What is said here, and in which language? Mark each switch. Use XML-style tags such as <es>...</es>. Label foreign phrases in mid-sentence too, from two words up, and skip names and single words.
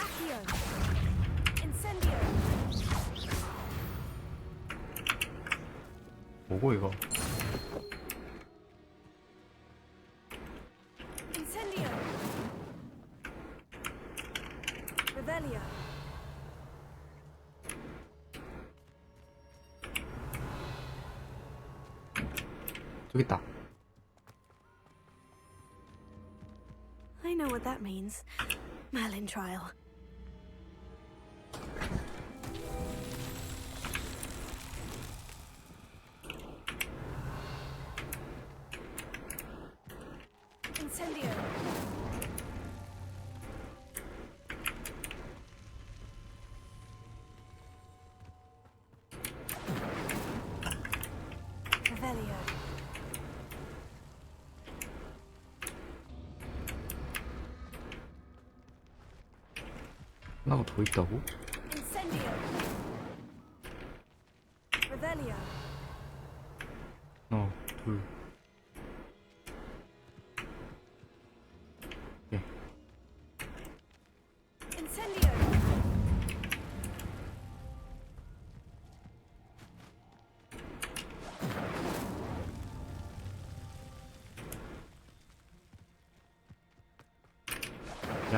<ko>Incendio. Incendio. 뭐고 이거? Incendio. Revelio. 저기 있다.</ko> <en>I know what that means. Merlin trial.</en> <ko>Incendio. Revelio. 하나가 더 있다고? Incendio. Revelio. 둘. 예. Incendio. Yep.</ko>